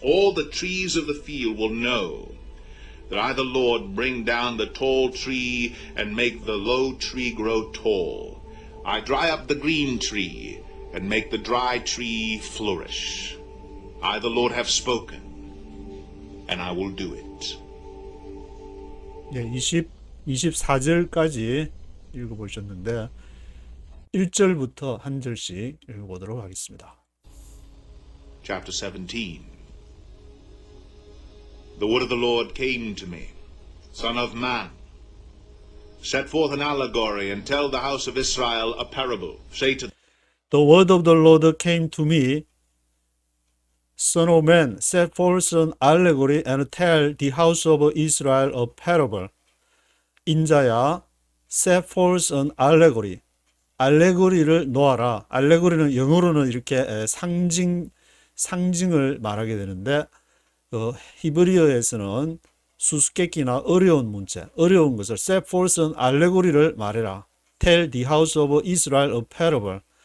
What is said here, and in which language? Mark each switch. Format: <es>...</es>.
<en>All the trees of the field will know that I, the Lord, bring down the tall tree and make the low tree grow tall. I dry up the green tree and make the dry tree flourish. I, the Lord, have spoken, and I will do it.</en> <ko>예, 24절까지 읽어보셨는데 1절부터 한 절씩 읽어보도록 하겠습니다.</ko> <en>Chapter 17. The word of the Lord came to me, Son of man, set forth an allegory and tell the house of Israel a parable. Say to The word of the Lord came to me, Son of man, set forth an allegory and tell the house of Israel a parable.</en> <ko>인자야,</ko> <en>set forth an allegory.</en> <ko>알레고리를 놓아라. 알레고리는 영어로는 이렇게 상징을 말하게 되는데 히브리어에서는 수수께끼나 어려운 문제, 어려운 것을</ko> <en>set forth an allegory</en> <ko>를 말해라.</ko> <en>Tell the house of Israel a parable.</en>